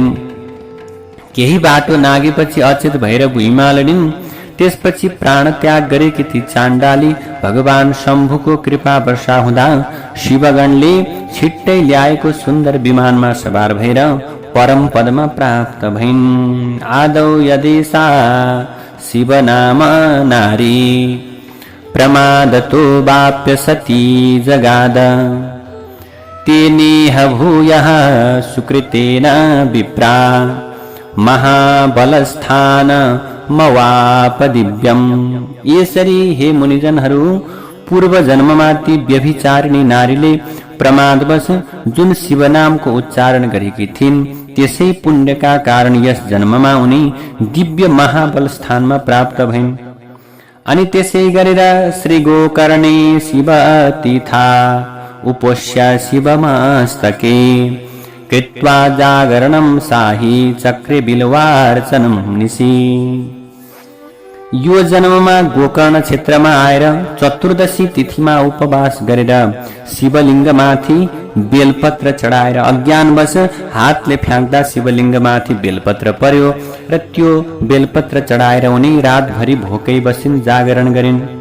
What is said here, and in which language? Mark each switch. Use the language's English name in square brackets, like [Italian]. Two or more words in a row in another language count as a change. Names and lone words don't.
[Nepali] केही बाटो नागेपछि अचेत भएर भुइँमा लडिन्। त्यसपछि प्राणत्याग गरेकी ती चाण्डाली भगवान शम्भुको कृपा वर्षा हुँदा शिवगणले छिट्टै ल्याएको सुन्दर विमानमा सवार भएर परम पदमा प्राप्त भइन्। [Sanskrit] आदौ यदेसा शिवनाम नारी प्रमादतो वाप्य सती जगाद तेनेह भूयः सुकृतेन विप्रा महाबलस्थान मवाप दिव्यम। [Nepali] यसरी हे मुनिजनहरू, पूर्व जन्ममा ती व्यभिचारिणी नारीले प्रमादवश जुन शिवनामको उच्चारण गरेकी थिइन् त्यसै पुण्यका कारण यस जन्ममा उनी दिव्य महाबल स्थानमा प्राप्त भइन्। अनि त्यसै गरेर [Sanskrit] श्री गोकर्णे शिव तीथा उपोष्य शिवमस्तके कृत्वा जागरणं साहि चक्रे बिल्वार्चनं निशि। [Nepali] यो जन्ममा गोकर्ण क्षेत्रमा आएर चतुर्दशी तिथिमा उपवास गरेर शिवलिङ्गमाथि बेलपत्र चढाएर अज्ञानवश हातले फ्याँक्दा शिवलिङ्गमाथि बेलपत्र पर्यो र त्यो बेलपत्र चढाएर उनी रातभरि भोकै बसिन्, जागरण गरिन्।